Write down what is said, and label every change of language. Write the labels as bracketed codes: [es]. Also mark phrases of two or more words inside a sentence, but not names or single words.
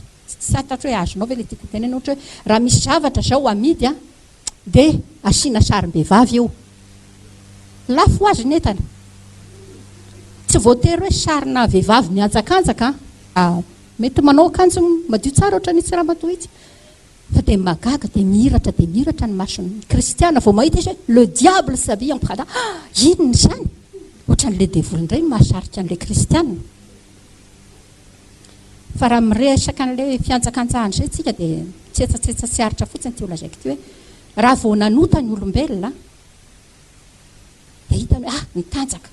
[mg] Tsy atatra hoe azonao ve ilay tiako tenena ohatra hoe raha misy zavatra zao amidy dia asiana sarim-behivavy eo. Lafo azy ny entana. Tsy voatery hoe sarina vehivavy mianjakanjaka mety manao akanjo madio tsara ohatra ny Tsiramatoa itsy fa dia magaga dia mihiratra ny mason'ny kristiana vao mahita izy hoe [fr] le diable s'habille en Prada. [mg] Inona izany? Ohatran'ilay devoly indray mahasarika an'ilay kristiana. Fa raha miresaka an'ilay fianjakanjahana izay tsika dia tsetsa sy aritra fotsiny ty olazaiko ty hoe raha vao nanota ny olombelona dia hitany hoe nitanjaka.